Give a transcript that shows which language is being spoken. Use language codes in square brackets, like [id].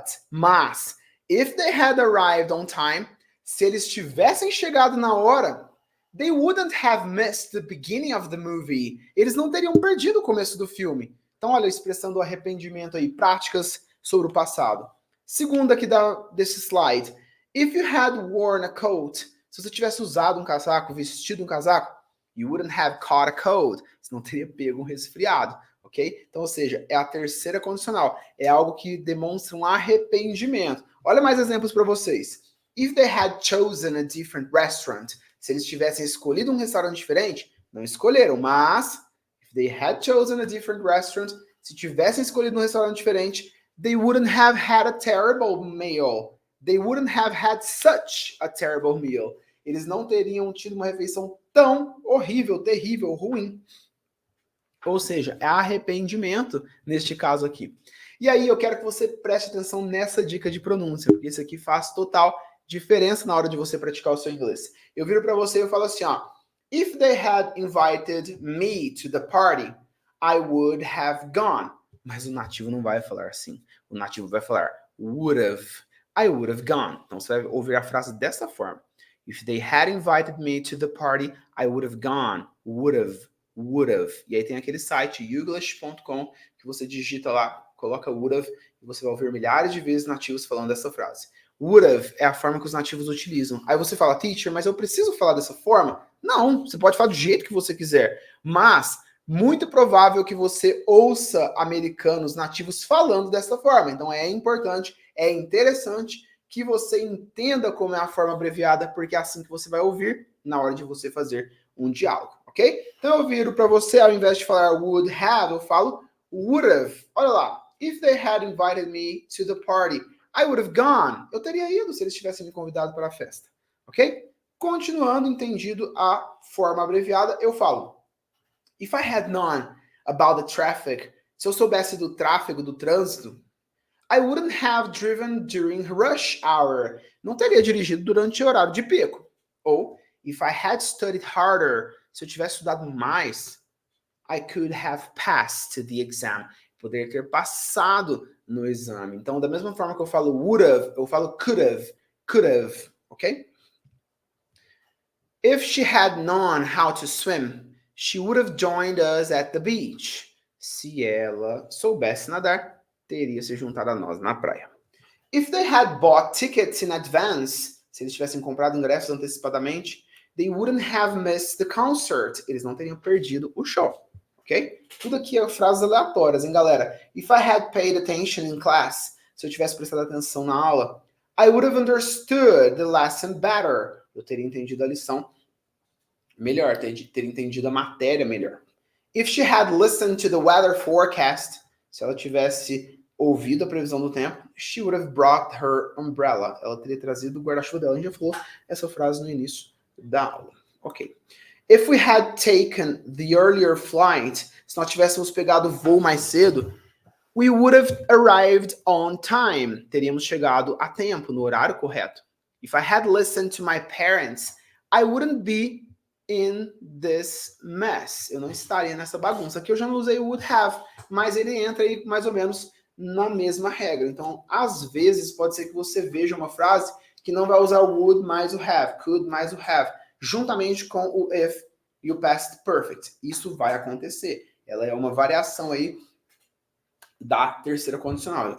[en] Mas, if they had arrived on time, [pt] se eles tivessem chegado na hora, [en] they wouldn't have missed the beginning of the movie. [pt] Eles não teriam perdido o começo do filme. Então, olha a expressão do arrependimento aí, práticas sobre o passado. Segunda aqui desse slide. [en] If you had worn a coat, [pt] se você tivesse usado um casaco, vestido um casaco, [en] you wouldn't have caught a cold. [pt] Você não teria pego um resfriado, ok? Então, ou seja, é a terceira condicional. É algo que demonstra um arrependimento. Olha mais exemplos para vocês. [en] If they had chosen a different restaurant, [pt] se eles tivessem escolhido um restaurante diferente, não escolheram, mas [en] if they had chosen a different restaurant, [pt] se tivessem escolhido um restaurante diferente, [en] they wouldn't have had a terrible meal. They wouldn't have had such a terrible meal. [pt] Eles não teriam tido uma refeição tão horrível, terrível, ruim. Ou seja, é arrependimento neste caso aqui. E aí eu quero que você preste atenção nessa dica de pronúncia, porque isso aqui faz total diferença na hora de você praticar o seu inglês. Eu viro para você e eu falo assim, ó. [en] If they had invited me to the party, I would have gone. [pt] Mas o nativo não vai falar assim. O nativo vai falar would have. I would have gone. Então você vai ouvir a frase dessa forma. [en] If they had invited me to the party, I would have gone. Would have. Would have. [pt] E aí tem aquele site, youglish.com, que você digita lá, coloca would have, e você vai ouvir milhares de vezes nativos falando dessa frase. Would have é a forma que os nativos utilizam. Aí você fala, teacher, mas eu preciso falar dessa forma? Não, você pode falar do jeito que você quiser. Mas, muito provável que você ouça americanos nativos falando dessa forma. Então é importante, é interessante que você entenda como é a forma abreviada, porque é assim que você vai ouvir na hora de você fazer um diálogo, ok? Então eu viro para você, ao invés de falar would have, eu falo would have. Olha lá. [en] If they had invited me to the party, I would have gone. [pt] Eu teria ido se eles tivessem me convidado para a festa, ok? Continuando, entendido a forma abreviada, eu falo [en] if I had known about the traffic, [pt] se eu soubesse do tráfego, do trânsito, [en] I wouldn't have driven during rush hour. [pt] Não teria dirigido durante o horário de pico. [en] Ou, if I had studied harder, [pt] se eu tivesse estudado mais, [en] I could have passed the exam. [pt] Poderia ter passado no exame. Então, da mesma forma que eu falo would have, eu falo could have, ok? [en] If she had known how to swim, she would have joined us at the beach. [pt] Se ela soubesse nadar, teria se juntado a nós na praia. [en] If they had bought tickets in advance, [pt] se eles tivessem comprado ingressos antecipadamente, [en] they wouldn't have missed the concert. [pt] Eles não teriam perdido o show, ok? Tudo aqui é frases aleatórias, hein, galera? [en] If I had paid attention in class, [pt] se eu tivesse prestado atenção na aula, [en] I would have understood the lesson better. [pt] Eu teria entendido a lição melhor, teria entendido a matéria melhor. [en] If she had listened to the weather forecast, [pt] se ela tivesse ouvido a previsão do tempo, [en] she would have brought her umbrella. [pt] Ela teria trazido o guarda-chuva dela. A gente já falou essa frase no início da aula. Ok. [en] If we had taken the earlier flight, [pt] se nós tivéssemos pegado o voo mais cedo, [en] we would have arrived on time. [pt] Teríamos chegado a tempo, no horário correto. [en] If I had listened to my parents, I wouldn't be in this mess. [pt] Eu não estaria nessa bagunça. Aqui eu já não usei o would have, mas ele entra aí mais ou menos na mesma regra. Então, às vezes, pode ser que você veja uma frase que não vai usar o would mais o have, could mais o have, juntamente com o if e o past perfect. Isso vai acontecer. Ela é uma variação aí da terceira condicional.